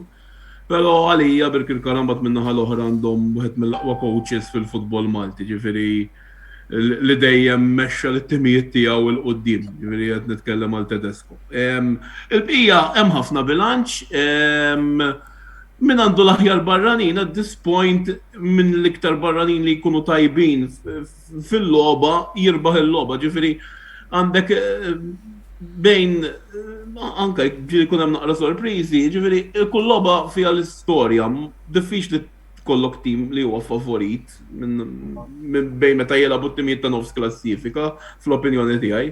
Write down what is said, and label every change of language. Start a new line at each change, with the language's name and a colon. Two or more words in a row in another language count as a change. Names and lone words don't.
Maltese: Però għalija Birkirkara mbagħad min-naħa l-oħra għandhom wieħed mill-aqwa coaches fil-futbol Malti, ġifieri li dejjem mexxa l-timijiet tiegħu il qudiem, ġifieri qed nitkellem għal Tedesco. Il-bqija hemm ħafna bilanċ, min għandu l-aħjar barranin
English: at this point
Maltese: minn l-iktar barranin li jkunu tajbin fil-logħba jirbaħ il-logħba, ġifieri għandek bejn anke ġieli jkun hemm naqra sorpriżi, ġifieri kull logħba fiha l-istorja, diffiċli tkollok tim li huwa favorit minn bejn meta jilagħbu t-timijiet ta' nofs klassifika fl-opinjoni tiegħi.